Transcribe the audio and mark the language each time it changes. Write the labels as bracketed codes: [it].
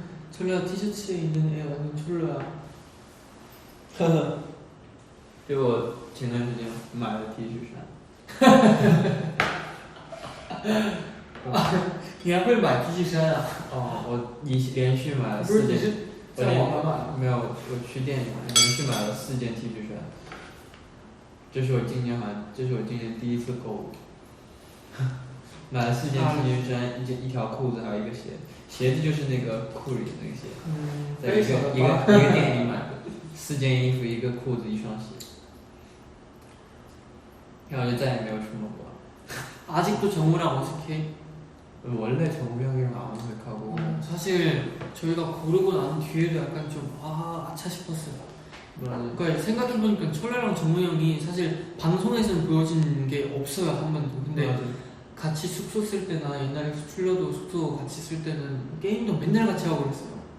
[ko] 철로야 티셔츠에 있는 애 완전 철로야. [zh] 给我前段时间买的 T 恤衫。你还会买 T 恤衫啊？哦，我连续买了不是， 4件。你是在网上买的？没有，我去店里买，连续买了4件 T 恤衫。这是我今年第一次购物。买了4件 T 恤衫，一条裤子，还有一个鞋。鞋子就是那个库里的那个鞋，在一个店里买的，4件衣服，1个裤子，1双鞋。然后就再也没有出门过。 [ko] 아직도 정우랑 어색해? 원래 정우 형이랑 안 어색하고. 사실 저희가 고르고 난 뒤에도 약간 좀 아차 싶었어요. 그러니까 생각해보니까 철라랑 정우 형이 사실 방송에서는 보여진 게 없어요, 한 번도. 근데 맞아. 같이 숙소 쓸 때나 옛날에 출려도 숙소 같이 쓸 때는 게임도 맨날 같이 하고 그랬어요.